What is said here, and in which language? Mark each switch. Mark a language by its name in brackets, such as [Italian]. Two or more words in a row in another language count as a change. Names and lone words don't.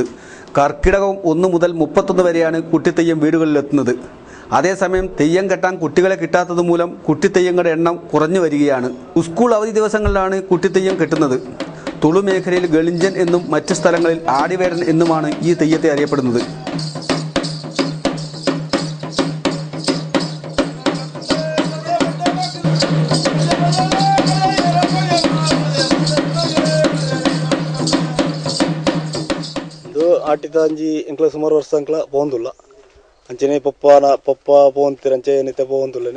[Malayalam] കർക്കിടകം 1 മുതൽ 31 വരെയാണ് കുട്ടിത്തെയ്യം വീടുകളിലെത്തുന്നത്. അതേസമയം തെയ്യം കെട്ടാൻ കുട്ടികളെ കിട്ടാത്തത് മൂലം കുട്ടിത്തെയ്യങ്ങളുടെ എണ്ണം കുറഞ്ഞു വരികയാണ്. സ്കൂൾ അവധി ദിവസങ്ങളിലാണ് കുട്ടിത്തെയ്യം കെട്ടുന്നത്. തുളു മേഖലയിൽ ഗളിഞ്ചൻ എന്നും മറ്റ് സ്ഥലങ്ങളിൽ ആടിവേടൻ എന്നുമാണ് ഈ തെയ്യത്തെ അറിയപ്പെടുന്നത്. [Tulu] ಆಟಿತಾಂಜಿ ಎಂಕ್ಲ ಸುಮಾರು ವರ್ಷ ಅಂಕ್ಲ ಪೋಂದುಲ್ಲ ಅಂಚನೆ ಪಪ್ಪ ಪೋಂತಿರ ಅಂಚೆನಿತ ಪೋಂದುಲ್ಲನೆ